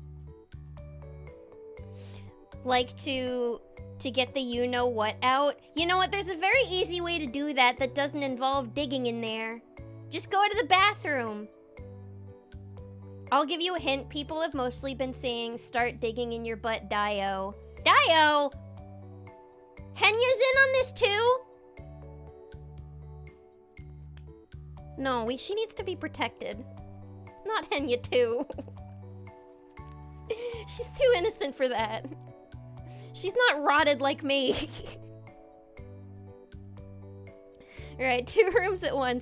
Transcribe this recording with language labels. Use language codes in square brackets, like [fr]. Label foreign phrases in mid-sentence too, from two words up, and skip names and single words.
[en] Like to get the you-know-what out. You know what? There's a very easy way to do that that doesn't involve digging in there. Just go to the bathroom. I'll give you a hint. People have mostly been saying, start digging in your butt, Dio. Dio! Henya's in on this too? No, she needs to be protected. Not Henya too. She's too innocent for that. She's not rotted like me. Alright, 2 rooms at once.